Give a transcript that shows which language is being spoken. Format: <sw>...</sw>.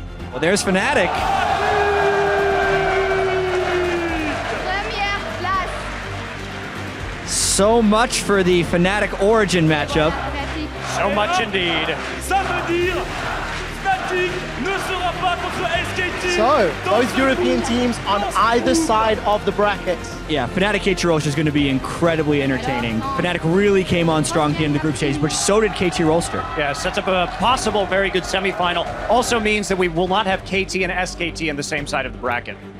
<en>Well, there's Fnatic.</en> <fr>Première place.</fr> <en>So much for the Fnatic Origin matchup. So much indeed.</en> <fr>Ça veut dire Fnatic ne sera pas contre SKT.</fr> <en>So, both European teams on either side of the bracket. Yeah, Fnatic KT Rolster is going to be incredibly entertaining. Fnatic really came on strong at the end of the group stage, but so did KT Rolster. Yeah, sets up a possible very good semifinal. Also means that we will not have KT and SKT in the same side of the bracket.</en>